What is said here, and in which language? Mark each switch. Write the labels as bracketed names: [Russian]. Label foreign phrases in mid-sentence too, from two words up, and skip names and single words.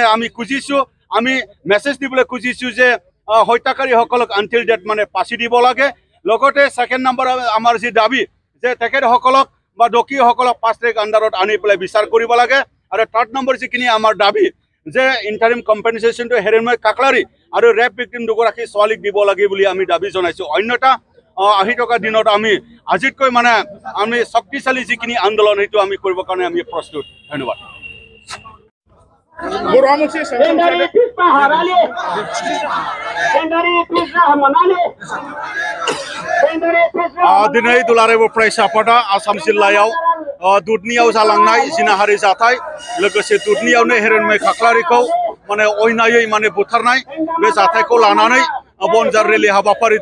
[Assamese] আমি খুজিছোঁ আমি মেছেজ দিবলৈ খুজিছোঁ যে হত্যাকাৰীসকলক [English] until date [Assamese] মানে পাচি দিব লাগে লগতে সেকেন্ড নম্বৰ আমাৰ যি দাবী যে তেখেতসকলক বা দোষীসকলক [English] fast track under [Assamese] আনি পেলাই বিচাৰ কৰিব লাগে আৰু থাৰ্ড নম্বৰ যিখিনি আমাৰ দাবী যে [English] interim compensation [Assamese] হিৰণ্ময় কাকলাৰী আৰু [English] rape victim [Assamese] দুগৰাকী ছোৱালীক দিব লাগে বুলি আমি দাবী জনাইছোঁ অন্যথা আহি থকা দিনত আমি আজিতকৈ মানে আমি শক্তিশালী যিখিনি আন্দোলন সেইটো আমি কৰিবৰ কাৰণে আমি প্ৰস্তুত ধন্যবাদ [Bodo] दिनै दुलाराय बर' फरायसा आफादा आसाम जिल्लायाव दुधनियाव जालांनाय जिनाहारि जाथाय लोगोसे दुधनियावनो हिरण्मय काकलारीखौ माने अयनायै माने बुथारनाय बे जाथायखौ लानानै बनजार रेलि हाबाफारि